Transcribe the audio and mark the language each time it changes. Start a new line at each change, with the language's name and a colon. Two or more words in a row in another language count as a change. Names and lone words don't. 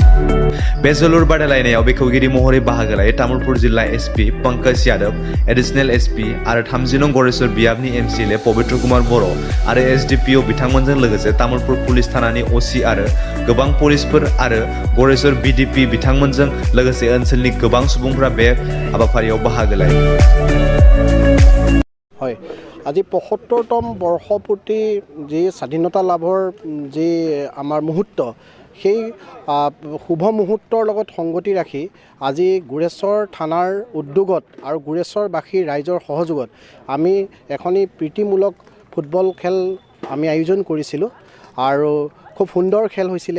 Bodo: बे जोलुर बादायलायनायाव बेखेवगिरि महरै बाहागो लायो तामुलपुर जिल्ला एसपि पंकज यादव,
English: Additional SP
Bodo: आरो 30 नं गरेश्वर बियाबनि एमसिएलए पबित्र कुमार बर' आरो एसडिपिअ बिथांमोनजों लोगोसे तामुलपुर पुलिस थानानि असि आरो गोबां पुलिसफोर आरो गरेश्वर बिडिपि बिथांमोनजों लोगोसे ओनसोलनि गोबां सुबुंफोरा बे हाबाफारियाव बाहागो लायो।
Assamese: হয়, আজি ৭৫তম বৰ্ষপূৰ্তি যি স্বাধীনতা লাভৰ যি আমাৰ মুহূৰ্ত, সেই শুভ মুহূৰ্তৰ লগত সংগতি ৰাখি আজি গুৰেশ্বৰ থানাৰ উদ্যোগত আৰু গুৰেশ্বৰবাসীৰ ৰাইজৰ সহযোগত আমি এখনি প্ৰীতিমূলক ফুটবল খেল আমি আয়োজন কৰিছিলোঁ আৰু খুব সুন্দৰ খেল হৈছিলে।